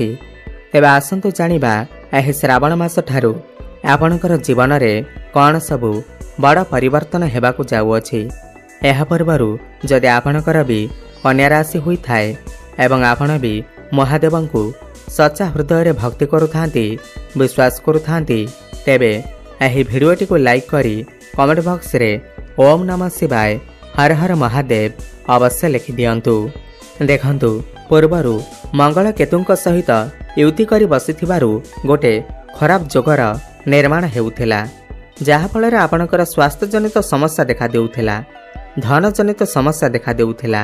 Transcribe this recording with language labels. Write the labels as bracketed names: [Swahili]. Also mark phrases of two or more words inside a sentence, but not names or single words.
[Odia] ତେବେ ଆସନ୍ତୁ ଜାଣିବା ଏହି ଶ୍ରାବଣ ମାସ ଠାରୁ ଆପଣଙ୍କର ଜୀବନ ରେ କଉଣ ସବୁ ବଡ଼ ପରିବର୍ତ୍ତନ ହେବାକୁ ଯାଉଅଛି। ଏହା ପୂର୍ବରୁ ଯଦି ଆପଣଙ୍କର ଭି କନ୍ୟା ରାଶି ହୋଇ ଥାଏ ଏବଂ ଆପଣ ଭି ମହାଦେବଙ୍କୁ ସଚ୍ଚା ହୃଦୟ ରେ ଭକ୍ତି କରୁଥାନ୍ତି, ବିଶ୍ୱାସ କରୁଥାନ୍ତି, ତେବେ ଏହି ଭିଡିଓଟି କୁ ଲାଇକ କରି [English] comment box [Odia] रे [Sanskrit] ओम नमः शिवाय हर हर महादेव [Odia] ଅବଶ୍ୟ ଲେଖି ଦିଅନ୍ତୁ। ଦେଖନ୍ତୁ ପୂର୍ବରୁ ମଙ୍ଗଳ କେତୁଙ୍କ ସହିତ ଯୁତି କରି ବସିଥିବାରୁ ଗୋଟେ ଖରାପ ଯୋଗର ନିର୍ମାଣ ହେଉଥିଲା, ଯାହା ଫଳ ଆପଣଙ୍କର ସ୍ୱାସ୍ଥ୍ୟ ଜନିତ ସମସ୍ୟା ଦେଖା ଦେଉଥିଲା, ଧନ ଜନିତ ସମସ୍ୟା ଦେଖା ଦେଉଥିଲା।